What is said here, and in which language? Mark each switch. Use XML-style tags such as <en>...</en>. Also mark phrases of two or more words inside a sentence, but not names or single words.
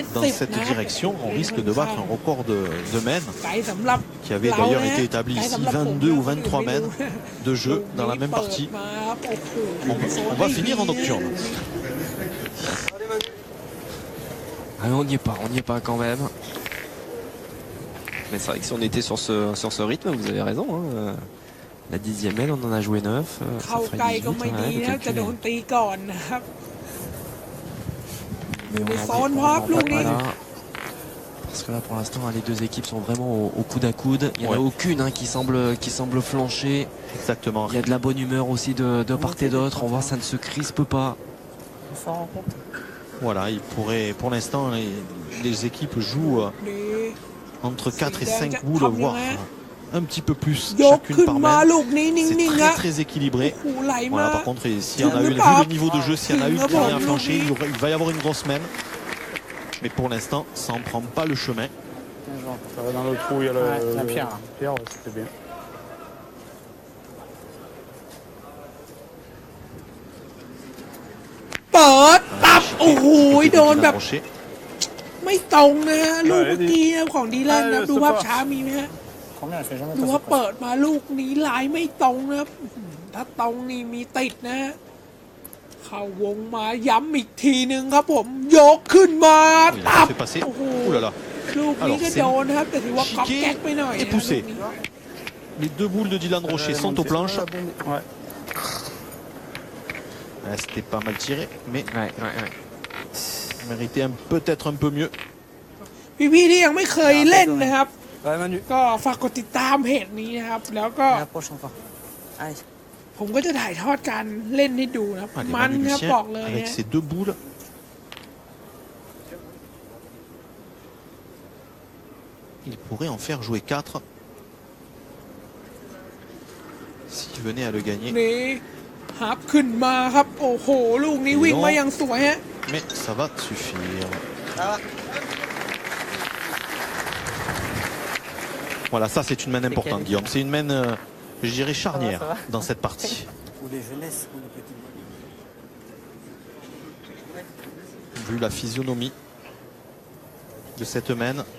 <fr>dans 10 cette</fr> <th>นะ</th> <fr>direction, on risque de battre un record de mènes</fr> <th>ไกลสำหรับ</th> <fr>qui avait d'ailleurs été établi ici, 22 ou 23 mènes de jeu dans la même partie. On va finir en nocturne. Ah, on n'y est pas quand même. Mais c'est vrai que si on était sur ce rythme, vous avez raison, hein, la 10e mène, on en a joué 9.</fr> <th>เข้า</th> <fr>Ça</fr> <th>ใกล้</th> <fr>ferait</fr> <th>ก็ไม่</th> <fr>18,</fr> <th>ดี</th> <fr>ouais,</fr> <th>นะ</th> <fr>le</fr> <th>จะโด</th> <fr>calcul</fr> <th>นตีก่อนนะครับ</th> <fr>Mais on</fr> <th>ไป</th> <fr>n'en</fr> <th>ซ้อน</th> <fr>est-</fr> <th>พร้อม</th> <fr>on</fr> <th>ลู</th> <fr>n'en</fr> <th>ก</th> <fr>est</fr> <th>นี้</th> <fr>pas là. Parce que là, pour l'instant, les deux équipes sont vraiment au coude à coude. Il n'y en a Ouais. aucune, hein, qui semble flancher. Exactement. Il y a de la bonne humeur aussi de part et d'autre. On voit ça ne se crispe pas. On s'en rend compte. Voilà, il pourrait, pour l'instant, les équipes jouent</fr> <th>ดี</th> <fr>entre 4 et 5 boules, voire un petit peu plus</fr> <th>ยก</th> <fr>chacune</fr> <th>ขึ้น</th> <fr>par</fr> <th>มา</th> <fr>mène.</fr> <th>ลูกนี้นิ่</th> <fr>C'est</fr> <th>งๆ</th> <fr>très</fr> <th>นะ</th> <fr>très équilibré.</fr> <th>โอ้โหไหลมา</th> <fr>Voilà, par contre, s'il y en a une, vu le niveau de jeu, s'il y en a une qui vient à flancher, il va y avoir une grosse mène. Mais pour l'instant, ça n'en prend pas le chemin. Ça va dans le trou, il y a la pierre. pierre, c'était bien.</fr> <th>เปิดตับโอ้โห</th> <fr>Côté</fr> <th>โดน</th> <fr>Dylan</fr> <th>แบบ</th> <fr>Rocher.</fr> <th>ไม่ตรงนะฮะลูกเมื่อกี้นะของดีแลนด์นะดูภาพช้ามีไหมฮะ</th> <fr>Combien elle fait jamais</fr> <th>ดู</th> <fr>passer</fr> <th>ว่า</th> <fr>passe.</fr> <th>เปิดมาลูกนี้ลายไม่ตรงนะครับถ้าตรงนี่มีติดนะฮะเข้าวงมาย้ำอีกทีหนึ่งครับผม ยกขึ้นมา</th> <fr>Il</fr> <th>ตั</th> <fr>a</fr> <th>บ</th> <fr>fait passer.</fr> <th>โอ้โห</th> <fr>Ouh là là.</fr> <th>ลูกนี้ก็โดนนะครับ แต่ถือว่าก๊อป</th> <fr>Chiqué</fr> <th>แก๊กไปหน่อย</th> <fr>et</fr> <th>นะ</th> <fr>poussé.</fr> <th>ลูกนี้</th> <fr>Les deux boules de Dylan Rocher sont aux planches. Ouais. C'était pas mal tiré, mais Ouais, ouais, ouais. méritait peut-être un peu mieux.</fr> <th>พี่ๆที่ยังไม่เคยเล่นนะครับ</th> <fr>Ouais, Manu.</fr> <th>ก็ฝากกดติดตามเพจนี้นะครับ แล้วก็</th> <fr>La prochaine encore. Allez.</fr> <th>ผมก็จะถ่ายทอดการเล่นให้ดูนะครับ</th> <fr>Allez,</fr> <th>มัน</th> <fr>Manu</fr> <th>ครับ</th> <fr>Lucien,</fr> <th>บอกเลย</th> <fr>avec</fr> <th>นะ</th> <fr>ses deux boules. Il pourrait en faire jouer 4. S'il venait à le gagner.</fr> <th>นี่ฮับขึ้นมาครับ โอ้โห ลูกนี้วิ่งมาอย่างสวยฮะ</th> <fr>Mais ça va suffire. Voilà, ça c'est une main importante, Guillaume. C'est une main, je dirais, charnière dans cette partie. Ou les jeunesses ou les petits. Vu la physionomie de cette main.</fr>